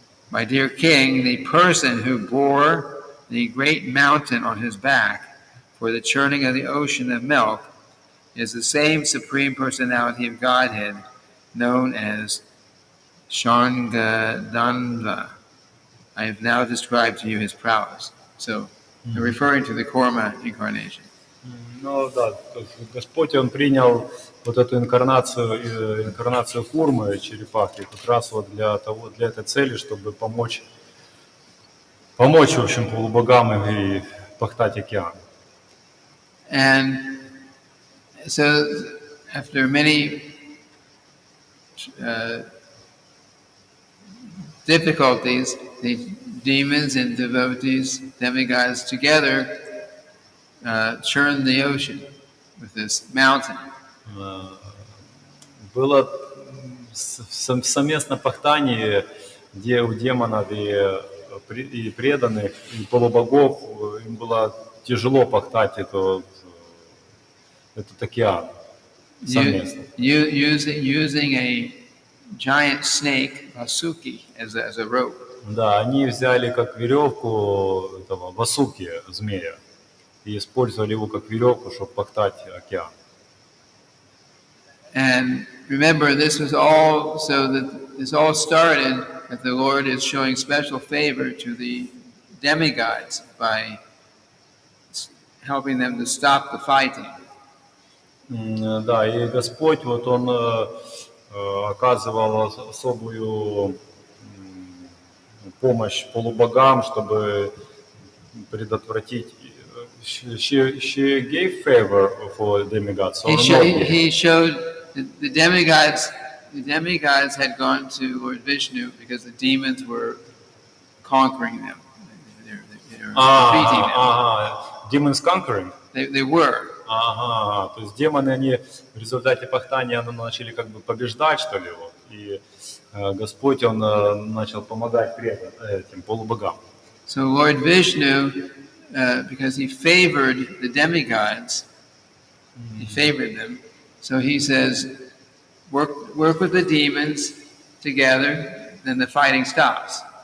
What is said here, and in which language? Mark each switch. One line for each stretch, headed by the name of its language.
English: my dear king, the person who bore the great mountain on his back for the churning of the ocean of milk is the same Supreme Personality of Godhead known as Shangadanda. I have now described to you his prowess. So, they're referring to the Kurma incarnation.
Russian: Ну да, то есть Господь, Он принял вот эту инкарнацию курмы, черепахи, как раз вот для этой цели, чтобы помочь, в общем, полубогам и пахтать океан.
English: And so, after many difficulties, the demons and devotees, demigods together churn the ocean with this mountain.
Russian: Было совместное пахтание, где у демонов и преданных, и полубогов им было тяжело пахтать этот океан совместно.
English: Using a giant snake, Vasuki, as a rope.
Russian: Да, они взяли как веревку этого Васуки, змея, и использовали его как веревку, чтобы пахтать океан.
English: And remember, this was all so that this all started that the Lord is showing special favor to the demigods by helping them to stop the fighting.
Russian: Да, и Господь, вот Он оказывал особую помощь полубогам, чтобы предотвратить.
English: She gave favor for demigods. He showed the demigods. The demigods had gone to Lord Vishnu because the demons were conquering them. They were defeating them. Demons conquering? They were.
Russian: Ага, то есть демоны, они в результате пахтания начали как бы побеждать, что ли, вот, и Господь, Он начал помогать этим полубогам.
English: So Lord Vishnu, because he favored the demigods, he favored them, so he says, work with the demons together, then the fighting stops.